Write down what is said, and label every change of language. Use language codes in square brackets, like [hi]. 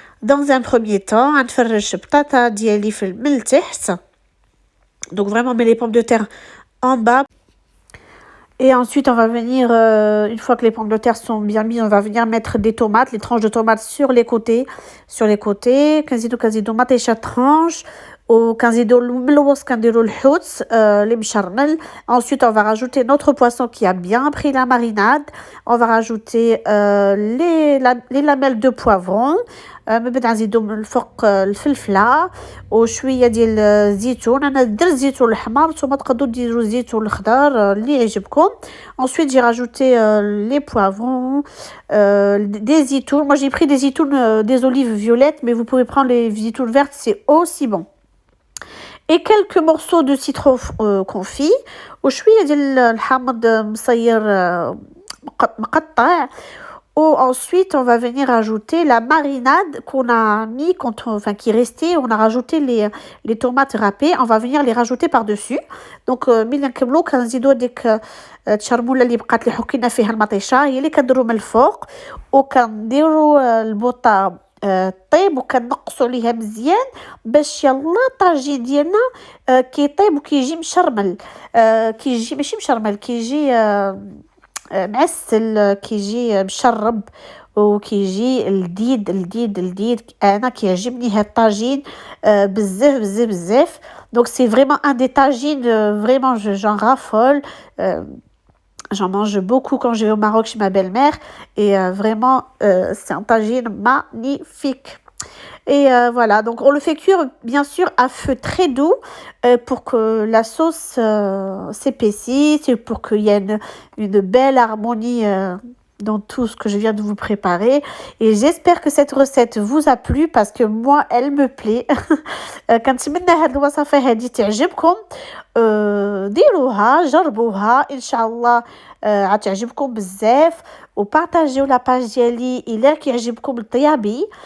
[fr] Dans un premier temps, [ar] غنفرش بطاطا ديالي من التحت. [fr] Donc vraiment mets les pommes de terre en bas. Et ensuite, on va venir, une fois que les pommes de terre sont bien mises, on va venir mettre des tomates, les tranches de tomates sur les côtés. [ar] كنزيدو مطيشة tranches. وكنزيدو من الوسط كنديرو الحوت اللي مشرمل. [fr] Ensuite on va rajouter notre poisson qui a bien pris la marinade. On va rajouter les lamelles de poivron. [ar] من بعد نزيدو من الفوق الفلفله وشويه ديال الزيتون. انا درت الزيتون الاحمر، نتوما تقدروا ديروا الزيتون الاخضر اللي يعجبكم. [fr] Ensuite j'ai rajouté les poivrons, des zitoun. Moi j'ai pris des zitoun, des olives violettes, mais vous pouvez prendre les zitoun vertes, c'est aussi bon. Et quelques morceaux de citron confit [ar] وشويه ديال الحامض مصير مقطع. [fr] Ensuite, on va venir ajouter la marinade qu'on a mis, qui restait. On a rajouté les tomates râpées. On va venir les rajouter par-dessus. [ar] Donc, ملي نكملو كنزيدو ديك الشرموله اللي بقات اللي حكينا فيها المطيشه هي اللي كنديرو من الفوق وكنديرو البوطه طيب وكنقصوا عليها مزيان باش يلا الطاجين ديالنا كيطيب وكيجي مشرمل. كيجي ماشي مشرمل، كيجي معسل، كيجي مشرب وكيجي لذيذ. انا كيعجبني هاد الطاجين بزاف. [fr] Donc c'est vraiment un des tagines, vraiment j'en raffole. J'en mange beaucoup quand je vais au Maroc chez ma belle-mère et vraiment c'est un tagine magnifique. Et voilà, donc on le fait cuire bien sûr à feu très doux pour que la sauce s'épaississe et pour qu'il y ait une belle harmonie dans tout ce que je viens de vous préparer. Et j'espère que cette recette vous a plu parce que moi elle me plaît. [ar] كنتمنى هاد الوصفه هذه تعجبكم. ديروها جربوها ان شاء الله غتعجبكم بزاف وبارطاجيو لا باج ديالي الا كيعجبكم الطيابي.